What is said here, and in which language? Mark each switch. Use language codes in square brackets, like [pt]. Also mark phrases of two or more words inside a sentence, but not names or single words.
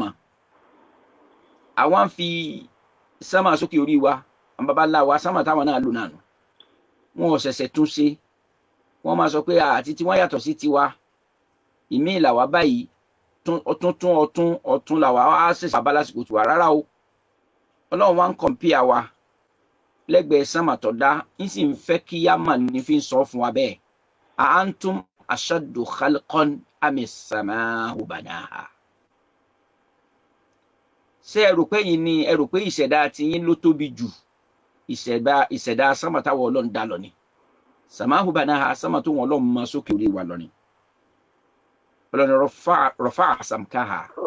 [yo] àwọn fi sámà sókè orí wa àwọn baba ńlá wa sámà táwọn náà lò náà nù wọn ò ṣẹ̀ṣẹ̀ tún ṣe wọn máa sọ pé àti tí wọn yàtọ̀ sí tiwa ìmí làwa báyìí ọ̀tún làwa á ṣẹ̀ṣẹ̀ bá lásìkò tiwa rárá o Ọlọ́run wa ń kọ̀ǹpìà wa lẹ́gbẹ̀ẹ́ sámà tó dá ń sì ń fẹ́ kí á mà ní fi ń sọ fún wa bẹ́ẹ̀ [ar] أنتم أشد خلقا أم السماء بناها [yo] ṣé ẹ rò pé yìí ni ẹ rò pé ìṣẹ̀dá tiyín ló tóbi jù ìṣẹ̀dá sámà táwọn Ọlọ́run dá lọ ni [ar] السماء بناها [yo] sámà tó wọn Ọlọ́run máa sókè orí wa lọ ni Ọlọ́run [ar] رفع سمكها